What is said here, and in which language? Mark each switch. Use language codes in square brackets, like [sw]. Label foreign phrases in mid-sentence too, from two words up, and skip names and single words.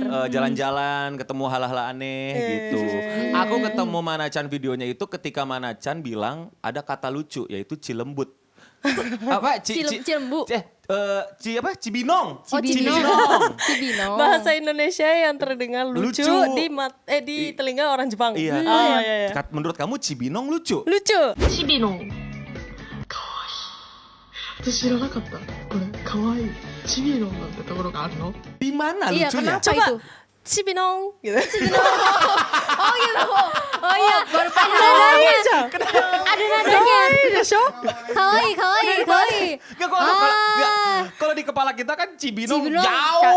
[id] Jalan-jalan, ketemu hal-hal aneh gitu. Aku ketemu Mana-chan videonya itu ketika Mana-chan bilang ada kata lucu yaitu cilembut. Apa? Cilembu. Cibinong. Cibino. Bahasa Indonesia yang terdengar lucu, di telinga orang Jepang. Iya. Iya. Menurut kamu Cibinong lucu? Lucu. [ja] チビのかわいい。私知らなかった。これかわいい。チビのなんてところがあるの？ [id] Di mana Iya, lucunya? kenapa itu? Cibinong gitu. Oh gitu. Oh iya, baru paham. Ada nadanya. Kawaii. Nggak, kalau di kepala kita kan Cibinong Cibinong. jauh.